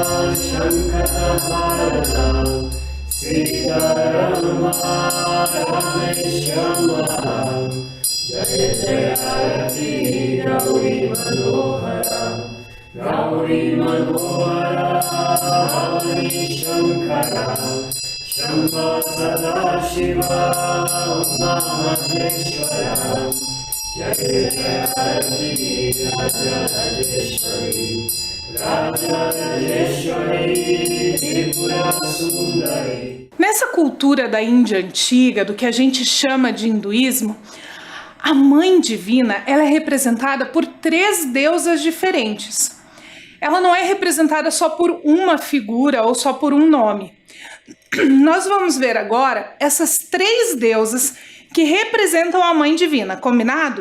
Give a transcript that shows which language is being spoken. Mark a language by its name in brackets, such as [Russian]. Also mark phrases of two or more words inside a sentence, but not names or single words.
[Sanskrit] Shankarahara Siddharama Rameshama Jaya Jaya Rati Gauri Manohara Gauri Manohara Hari Shankara Shambha Sadashiva Om Maheshwara Jai Jai Raja Rajeshwari Raja Rajeshwari Tripura Sundari. [Portuguese] Nessa cultura da Índia antiga, do que a gente chama de hinduísmo, a Mãe Divina ela é representada por 3 deusas diferentes. Ela não é representada só por uma figura ou só por um nome. Nós vamos ver agora essas 3 deusas que representam a Mãe Divina, combinado?